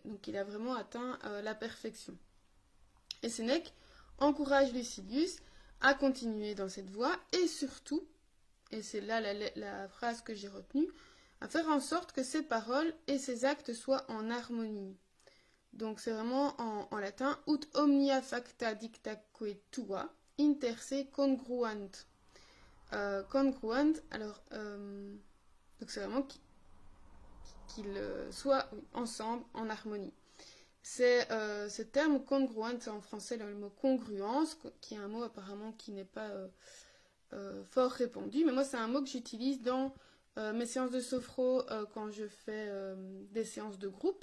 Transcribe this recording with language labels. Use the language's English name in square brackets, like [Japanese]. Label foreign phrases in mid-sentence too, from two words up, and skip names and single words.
[French] Donc il a vraiment atteint la perfection. Et Sénèque encourage Lucilius à continuer dans cette voie et surtout, et c'est là la phrase que j'ai retenue, à faire en sorte que ses paroles et ses actes soient en harmonie. Donc c'est vraiment en latin, [Latin] ut omnia facta dictaque tua, inter se congruant. [French] Congruent, alors, donc c'est vraiment qu'ils soient ensemble, en harmonie. C'est ce terme congruent, c'est en français le mot congruence, qui est un mot apparemment qui n'est pas fort répandu, mais moi c'est un mot que j'utilise dans mes séances de sophro quand je fais des séances de groupe.